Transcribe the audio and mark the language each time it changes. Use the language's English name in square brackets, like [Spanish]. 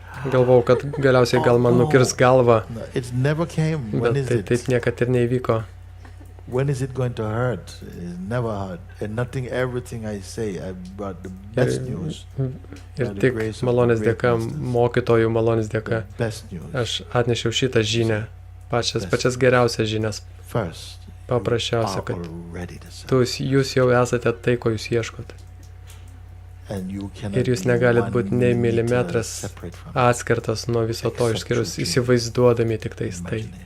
[Lithuanian] Galvojau, kad galiausiai gal man nukirs galvą, bet tai taip niekad ir neįvyko. [English] When is it going to hurt? It never hurt. And everything I say, I brought the best news. [Lithuanian] Ir tik malonės dėka, mokytojų malonės dėka, aš atnešiau šitą žinią, pačias geriausias žinias. Paprasčiausia, kad jūs jau esate tai, ko jūs ieškote. Ir jūs negalit būti nei milimetras atskirtas nuo viso to, išskyrus įsivaizduodami tik tais tai.